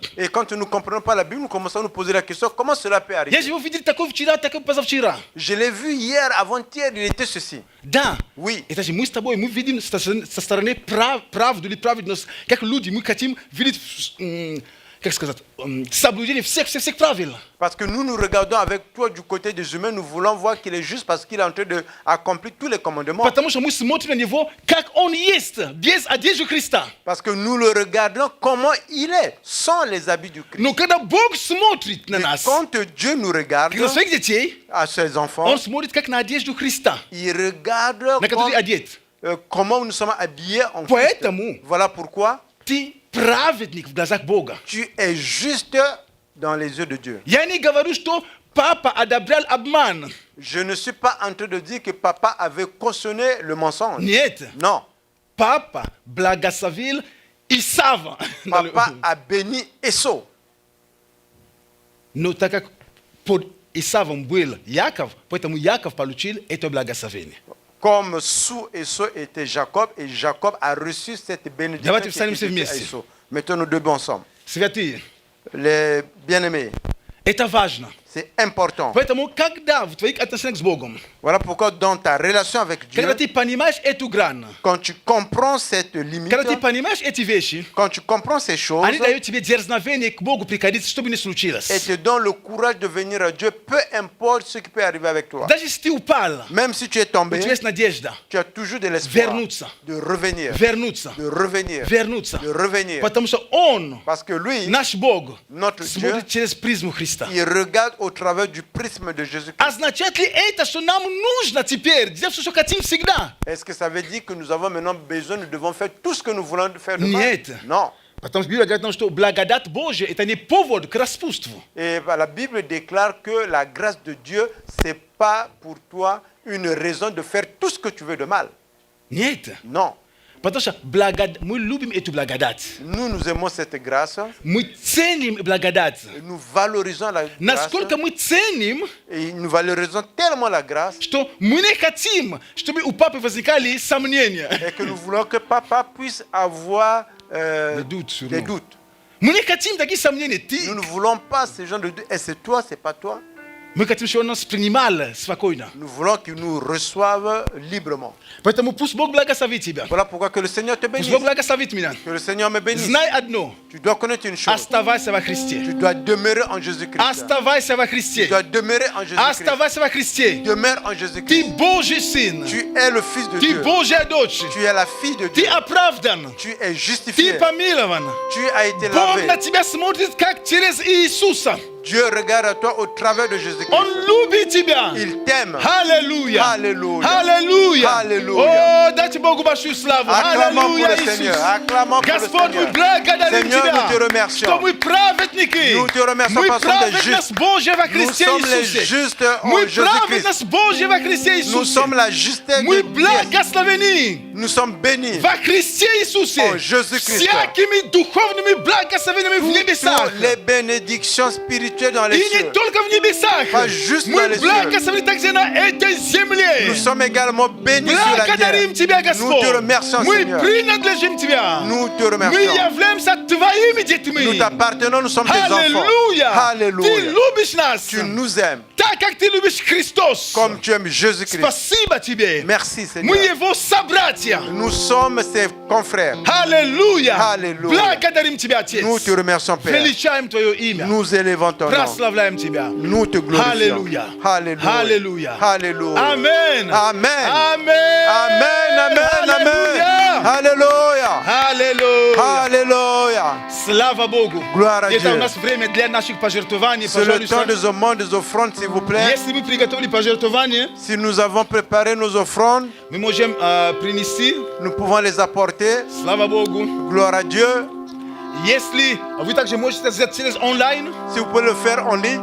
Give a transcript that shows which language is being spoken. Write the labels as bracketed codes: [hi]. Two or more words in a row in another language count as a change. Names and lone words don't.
[fr] Et quand nous ne comprenons pas la Bible, nous commençons à nous poser la question, comment cela peut [ru] Я [fr] arriver? [ru] же его видел такой вчера, такой позавчера. [fr] Je l'ai vu hier, avant-hier, il était ceci. [ru] Да. [fr] Oui. [ru] Это же мы с тобой, мы видим со стороны правду или праведность, как люди, мы хотим видеть как сказать, соблюдение всех правил. [fr] Parce que nous regardons avec toi du côté des humains, nous voulons voir qu'il est juste parce qu'il est en train d'accomplir tous les commandements. [ru] Потому что мы смотрим на него, как он есть, без одежды Христа. [fr] Parce que nous le regardons comment il est, sans les habits du Christ. [ru] Но когда Бог смотрит на [fr] Et [ru] нас, [fr] quand Dieu nous regarde, [ru] на своих детей, [fr] à ses enfants, [ru] он смотрит как на одежду Христа, [fr] il regarde [ru] на который одет. [fr] comment nous sommes habillés en Christ. [ru] Поэтому [fr] Voilà pourquoi [ru] ты праведник в глазах Бога. [fr] tu es juste dans les yeux de Dieu. [ru] Я не говорю, что папа одобрял обман. [fr] Je ne suis pas en train de dire que papa avait cautionné le mensonge. [ru] Нет. [fr] Non. [ru] Папа благословил Исава. [fr] Papa a béni Esau. [ru] Но так как под Исавом был Яков, поэтому Яков получил это благословение. [fr] Comme sous Esau était Jacob, et Jacob a reçu cette bénédiction. [ru] Давайте [fr] qui était [ru] встанем все [fr] due à [ru] вместе. [fr] Esau. Mettons nous deux ensemble. [ru] Святые, [fr] Les bien-aimés, [ru] это важно. [fr] c'est important. [ru] Поэтому, когда в твоих отношениях с Богом, [fr] Voilà pourquoi dans ta relation avec Dieu, [ru] когда ты понимаешь эту грань, [fr] quand tu comprends cette limite, [ru] когда ты понимаешь эти вещи, [fr] quand tu comprends ces choses, [ru] они дают тебе дерзновение к Богу приходить, что бы ни случилось. [fr] et te donnent le courage de venir à Dieu, peu importe ce qui peut arriver avec toi. [ru] Даже если ты упал, [fr] Même si tu es [ru] у [fr] tombé, [ru] тебя есть надежда [fr] tu as toujours de l'espoir [ru] вернуться, [fr] de revenir, [ru] вернуться, [fr] de revenir, [ru] вернуться. [fr] de revenir. [ru] Потому что Он, [fr] Parce que lui, [ru] наш Бог, [fr] notre Dieu, [ru] смотрит через призму Христа. [fr] il regarde au travers du prisme de Jésus-Christ. [ru] Означает ли это, что нам нужно теперь делать все, что хотим всегда? [fr] Est-ce que ça veut dire que nous avons maintenant besoin, nous devons faire tout ce que nous voulons faire de mal? [ru] Нет. [fr] Non. [ru] Потому что Библия говорит нам, что благодать Божья – это не повод к распутству. [fr] Et la Bible déclare que la grâce de Dieu, ce n'est pas pour toi une raison de faire tout ce que tu veux de mal. [ru] Нет. [fr] Non. [ru] Потому что мы любим эту благодать. [fr] Nous aimons cette grâce, [ru] Мы ценим благодать. [fr] nous valorisons la grâce, [ru] Насколько мы ценим, [fr] et nous valorisons tellement la grâce, [ru] что мы не хотим, чтобы у папы возникали сомнения. [fr] et que nous voulons que papa puisse avoir Des doutes sur des nous. doutes. [ru] Мы не хотим такие сомнения. [fr] Nous ne voulons pas ces gens de doutes. Et c'est toi, c'est pas toi. [ru] Мы хотим, чтобы он нас принимал спокойно. [fr] Nous voulons qu'ils nous reçoivent librement. [ru] Поэтому пусть Бог благословит тебя. [fr] Voilà pourquoi que le Seigneur te [ru] Пусть [fr] bénisse. [ru] Бог благословит меня. [fr] Que le Seigneur me bénisse. [ru] Знай одно. [fr] Tu dois connaître une chose. [ru] Оставайся во Христе. [fr] Tu dois demeurer en Jésus-Christ. [ru] Оставайся во [fr] Tu [ru] Христе. [fr] dois demeurer en Jésus-Christ. [ru] Оставайся во Христе. [fr] Demeure en [ru] Ты [fr] Jésus-Christ. [ru] Божий сын. [fr] Tu es le Fils de [ru] Ты [fr] Dieu. [ru] Божья дочь. [fr] Tu es la fille de [ru] Ты [fr] Dieu. [ru] оправдан. [fr] Tu es [ru] Ты [fr] justifié. [ru] помилован. [fr] Tu as été [ru] Бог на [fr] lavé. [ru] тебя смотрит, как через Иисуса. [fr] Dieu regarde à toi au travers de [ru] Он [fr] Jésus-Christ. [ru] любит тебя. [fr] Il t'aime. [ru] Аллилуйя. Аллилуйя. Аллилуйя. Аллилуйя. О, дайте Богу большую славу. [fr] Acclamons pour [ru] Аллилуйя, [fr] le Seigneur. [ru] Иисус. [fr] Acclamons pour le [ru] Господь, мы [fr] Seigneur. [ru] благодарим [fr] Seigneur, [ru] Тебя, [fr] nous te remercions. [ru] что мы праведники. [fr] Nous te remercions [ru] Мы [fr] parce qu'on est [ru] праведность [fr] justes. [ru] Божья во [fr] Nous [ru] Христе [fr] sommes les [ru] Иисусе. [fr] justes en [ru] Мы [fr] Jésus-Christ. [ru] праведность Божья во Христе [fr] Nous [ru] Иисусе. [fr] sommes la justesse [ru] Мы [fr] de Dieu. [ru] благословены [fr] Nous sommes bénis. [ru] во Христе Иисусе. О, [fr] Jésus-Christ. [ru] Всякими духовными благословениями в небесах. [fr] Toutes les bénédictions spirituelles dans les [ru] И не [fr] cieux. [ru] только в небесах. [fr] Pas juste dans [ru] Мы [fr] les cieux. [ru] благословены также на этой земле. [fr] Nous sommes également bénis sur la terre. [ru] Благодарим Тебя, [fr] Nous [ru] Господь. [fr] te remercions, [ru] Мы [fr] Seigneur. [ru] принадлежим Тебя. [fr] Nous te [ru] Мы [fr] remercions. [ru] являемся Твоими детьми. [fr] Nous t'appartenons, nous sommes tes enfants. [ru] Аллилуйя. Ты [fr] Alléluia. [ru] любишь нас. [fr] Tu nous aimes [ru] Так, как Ты любишь Христос. [fr] comme tu aimes Jésus-Christ. [ru] Спасибо Тебе. [fr] Merci, [ru] Мы [fr] Seigneur. [ru] Его собратья. [fr] Nous sommes ses confrères. [ru] Аллилуйя. Аллилуйя. Благодарим Тебя, Отец. [fr] Nous te remercions, Père. [ru] Величаем Твое имя. [fr] Nous élevons ton nom. [ru] Прославляем Тебя. [fr] Nous te glorifions. Alléluia. Alléluia. Alléluia. Alléluia. Amen. Amen. Amen. Amen, amen, amen. [ru] Аллилуйя. [fr] Alléluia. [ru] Аллилуйя. [fr] Alléluia. [ru] Слава Богу. [fr] Gloire à [ru] Это у [fr] Dieu. [ru] нас время для наших пожертвований. [fr] C'est le temps [ru] Пожалуйста. [fr] des aumônes, des offrandes, s'il vous plaît. [ru] Если мы приготовили пожертвования, [fr] Si nous avons préparé nos offrandes, [ru] мы можем принести. [fr] nous pouvons les apporter. [ru] Слава Богу. [fr] Gloire à Dieu. [ru] Если вы также можете это сделать через онлайн, [fr] Si vous pouvez le faire en ligne,